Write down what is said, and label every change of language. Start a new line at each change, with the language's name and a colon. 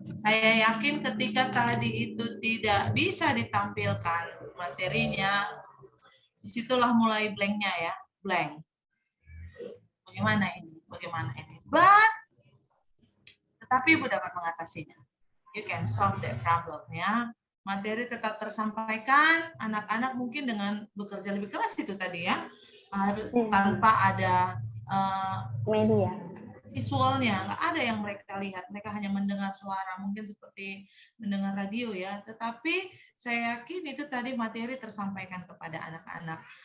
Indonesian: Saya yakin ketika tadi itu tidak bisa ditampilkan materinya, disitulah mulai blanknya ya, blank. Bagaimana ini? Bagaimana ini?
English: But,
Indonesian: tetapi Ibu dapat mengatasinya.
English: You can solve that problem ya.
Indonesian: Materi tetap tersampaikan, anak-anak mungkin dengan bekerja lebih keras itu tadi ya, tanpa ada media visualnya, nggak ada yang mereka lihat, mereka hanya mendengar suara, mungkin seperti mendengar radio ya, tetapi saya yakin itu tadi materi tersampaikan kepada anak-anak.